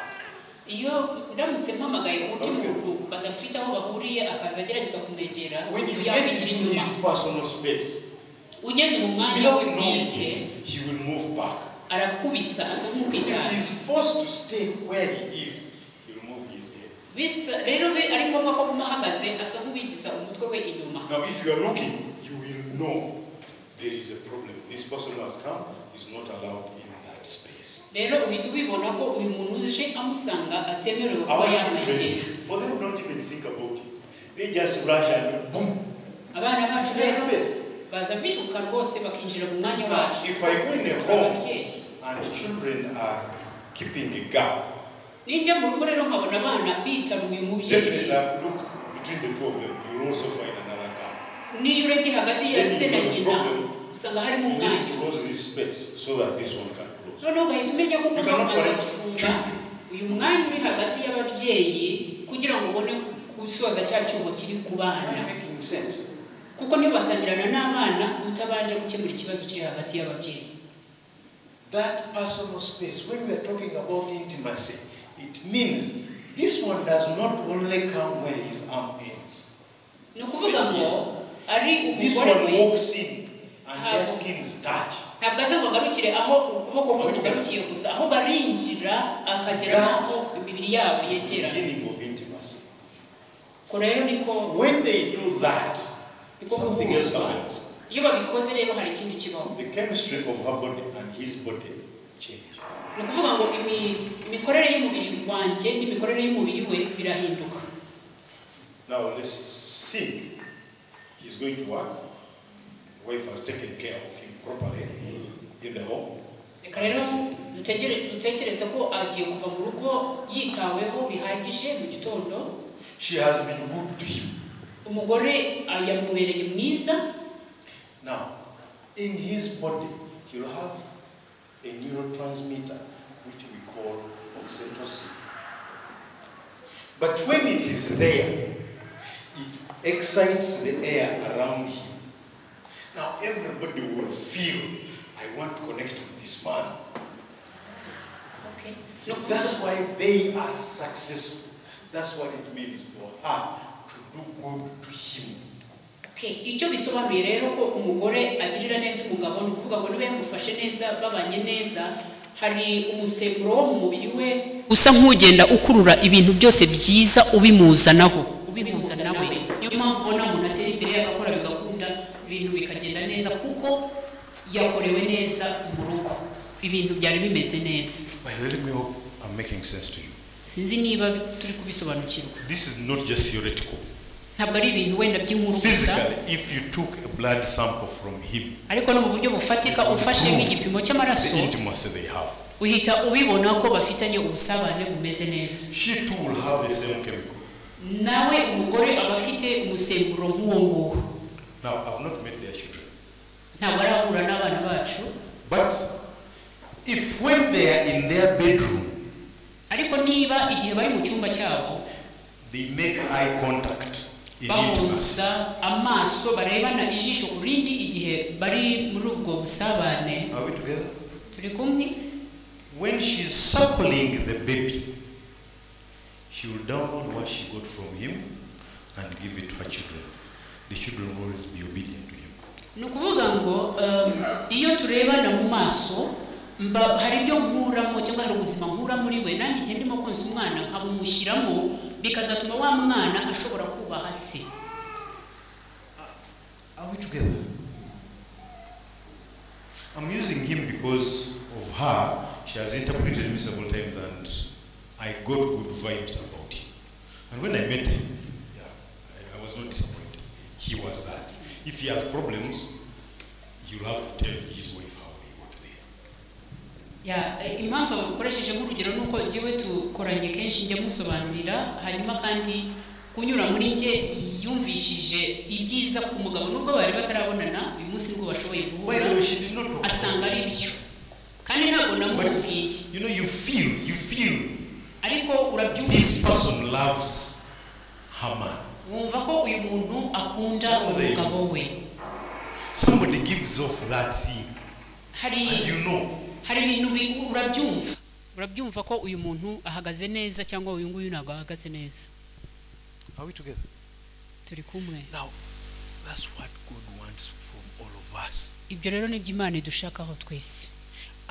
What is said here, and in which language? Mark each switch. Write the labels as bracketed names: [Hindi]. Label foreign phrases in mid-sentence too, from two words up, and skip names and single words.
[English] When you get into his personal space, without knowing it, he will move back. [Kinyarwanda] arakubisa asa [English] If [Kinyarwanda] nk'ukwitaza [English] he's forced to stay where he is, he'll move his head. [Kinyarwanda] bisa rero ari ngombwa ko aguma ahagaze asa nk'ubigiza umutwe we inyuma. [English] Now, if you are looking, you will know there is a problem. This person who has come is not allowed in that space. [Kinyarwanda] Rero uhita ubibona ko uyu muntu uje amusanga atemerewe kuba [English] Our [Kinyarwanda] yamwegera. [English] children, for them, don't even think about it. They just rush and boom. [Kinyarwanda] Abana bacu [English] Space, [Kinyarwanda] rero [English] space. [Kinyarwanda] baza biruka rwose bakinjira mu mwanya [English] Now, [Kinyarwanda] wacu. [English] if I go in a home [Kinyarwanda] Ababyeyi. [English] and children are keeping a gap, [Kinyarwanda] Ninjya mu rugo rero nkabona abana bitaruye umubyeyi. [English] definitely look between the two of them, you will also find another gap. [Kinyarwanda] Niyo urebye hagati ya [English] Then [Kinyarwanda] se [English] you [Kinyarwanda] na [English] know the [Kinyarwanda] nyina [English] problem. [Kinyarwanda] usanga harimo [English] You need [Kinyarwanda] umwanya. [English] to close this space so that this one can close. [Kinyarwanda] Noneho ugahita umenya ko [English] You [Kinyarwanda] ugomba [English] cannot [Kinyarwanda] kubanza [English] connect [Kinyarwanda] gufunga [English] children. [Kinyarwanda] uyu mwanya uri hagati y'ababyeyi kugira ngo ubone gusoza cya cyuho kiri ku bana. [English] Am I making sense? [Kinyarwanda] Kuko niyo batangirana n'abana utabanje gukemura ikibazo kiri hagati y'ababyeyi. [English] That personal space, when we are talking about intimacy, it means this one does not only come where his arm ends. [Kinyarwanda] Ni ukuvuga ngo ari [English] This [Kinyarwanda] umugore [English] one [Kinyarwanda] we [English] walks in and their skins touch. [Kinyarwanda] ntabwo aza ngo agarukire aho ukuboko kwe kugarukiye gusa ahubwo arinjira akagera n'aho imibiri yabo [English] That's the [Kinyarwanda] yegera. [English] beginning of intimacy. [Kinyarwanda] Ko rero niko [English] When they do that, something else happens. [Kinyarwanda] iyo babikoze rero hari ikindi kibaho. [English] The chemistry of her body and his body change. [Kinyarwanda] Ni ukuvuga ngo imikorere y'umubiri wanjye n'imikorere y'umubiri we birahinduka. [English] Now let's think he's going to work. Wife has taken care of him properly in the home. [Kinyarwanda] Reka rero dutekereze ko agiye kuva mu rugo yitaweho bihagije mu gitondo. [English] She has been good to him. [Kinyarwanda] Umugore yamubereye mwiza. [English] Now, in his body, he'll have a neurotransmitter which we call oxytocin. But when it is there, it excites the air around him. Now everybody will feel, I want to connect with this man. Okay. That's why they are successful. That's what it means for her to do good to him. Okay. [Kinyarwanda] Icyo bisobanuye rero ko umugore agirira neza umugabo ni ukuvuga ngo niba yamufashe neza babanye neza hari umusemburo wo mu mubiri we usa nk'ugenda ukurura ibintu byose byiza ubimuza nawe. Niyo mpamvu ubona umuntu atera imbere agakora bigakunda ibintu bikagenda neza kuko yakorewe neza mu rugo ibintu byari bimeze neza. [English] Let me hope I'm making sense to you. [Kinyarwanda] Sinzi niba turi kubisobanukirwa. [English] This is not just theoretical. [Kinyarwanda] Ntabwo ari ibintu wenda by'inkuru gusa. [English] Physically, if you took a blood sample from him, [Kinyarwanda] ariko no mu buryo bufatika ufashe nk'igipimo cy'amaraso [English] the intimacy they have, [Kinyarwanda] uhita ubibona ko bafitanye ubusabane bumeze neza. [English] she too will have the same chemical. [Kinyarwanda] Nawe umugore aba afite umusemburo nk'uwo nguwo. [English] Now, I've not met their children. [Kinyarwanda] Ntabwo arahura n'abana bacu. [English] But if when they are in their bedroom, [Kinyarwanda] ariko niba igihe bari mu cyumba cyabo [English] they make eye contact in intimacy, [Kinyarwanda] bahuza amaso barebana ijisho ku rindi igihe bari muri ubwo busabane. [English] are we together? [Kinyarwanda] Turi kumwe. [English] When she's suckling the baby, she will download what she got from him and give it to her children. The children will always be obedient to him. [Kinyarwanda] Ni ukuvuga ngo iyo turebana mu maso hari ibyo nkuramo cyangwa hari ubuzima nkura muri we nanjye igihe ndimo konsa umwana nkabumushyiramo bikazatuma wa mwana ashobora kubaha se. [English] Are we together? I'm using him because of her. She has interpreted me several times and I got good vibes about him. And when I met him, I was not disappointed. He was that. If he has problems, you'll have to tell his wife how he got there. [Kinyarwanda] Impamvu bakoresheje nk'urugero nuko njyewe tukoranye kenshi njya musobanurira hanyuma kandi kunyura muri njye yumvishije ibyiza ku mugabo nubwo bari batarabonana uyu munsi nubwo bashoboye guhura asanga ari byo kandi ntabwo namubwiye. [English] You know, you feel [Kinyarwanda] ariko urabyumva [English] this person loves her man. [Kinyarwanda] wumva ko uyu muntu akunda umugabo we. [English] Somebody gives off that thing and you know. [Kinyarwanda] Hari ibintu urabyumva ko uyu muntu ahagaze neza cyangwa uyu nguyu ntabwo ahagaze neza. [English] Are we together? [Kinyarwanda] Turi kumwe. [English] Now, that's what God wants from all of us. [Kinyarwanda] Ibyo rero ni by'Imana idushakaho twese.